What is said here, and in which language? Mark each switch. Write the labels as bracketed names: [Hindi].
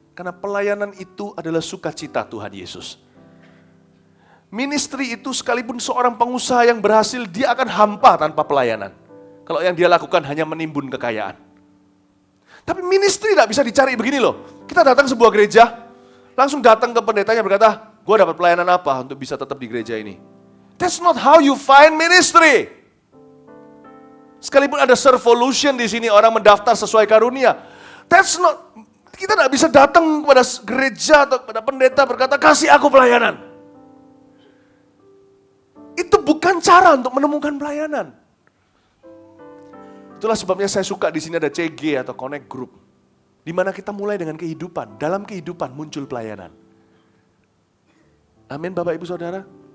[Indonesian] Karena pelayanan itu adalah sukacita Tuhan Yesus. Ministry itu sekalipun seorang pengusaha yang berhasil, dia akan hampa tanpa pelayanan. Kalau yang dia lakukan hanya menimbun kekayaan. Tapi ministry tidak bisa dicari begini loh. Kita datang sebuah gereja, langsung datang ke pendetanya berkata, gue dapat pelayanan apa untuk bisa tetap di gereja ini. [English] That's not how you find ministry. [Indonesian] Sekalipun ada servolution di sini, orang mendaftar sesuai karunia. [English] That's not, [Indonesian] kita tidak bisa datang kepada gereja atau kepada pendeta berkata, kasih aku pelayanan. Itu bukan cara untuk menemukan pelayanan. Itulah sebabnya saya suka di sini ada CG atau Connect Group. Di mana kita mulai dengan kehidupan, dalam kehidupan muncul pelayanan. Amin Bapak Ibu Saudara.